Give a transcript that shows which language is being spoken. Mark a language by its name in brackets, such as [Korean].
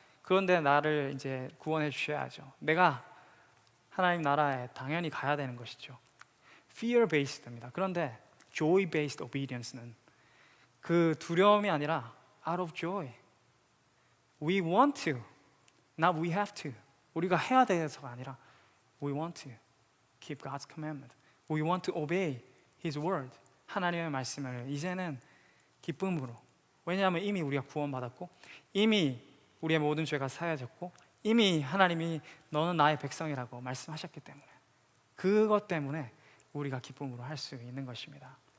[Korean] 그런데 나를 이제 구원해 주셔야죠. 내가 하나님 나라에 당연히 가야 되는 것이죠. fear-based입니다. 그런데 [English] joy-based obedience [Korean] 는 그 두려움이 아니라 [English] out of joy. We want to, not we have to. [Korean] 우리가 해야 돼서가 아니라 [English] we want to keep God's commandment. We want to obey His word. [Korean] 하나님의 말씀을 이제는 기쁨으로. 왜냐하면 이미 우리가 구원받았고 이미 우리의 모든 죄가 사해졌고 이미 하나님이 너는 나의 백성이라고 말씀하셨기 때문에 그것 때문에 우리가 기쁨으로 할 수 있는 것입니다.